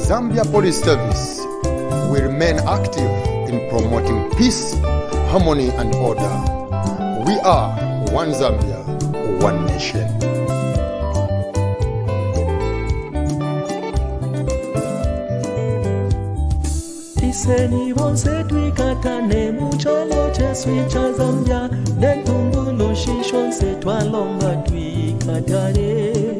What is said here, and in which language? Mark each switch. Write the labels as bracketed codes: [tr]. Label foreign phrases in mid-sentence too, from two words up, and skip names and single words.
[en] Zambia Police Service will remain active in promoting peace, harmony and order. We are one Zambia, one nation. [bem] Iseni bonse twikatane muchalo chesu cha Zambia nentumbulu shishonse twalonga twikatane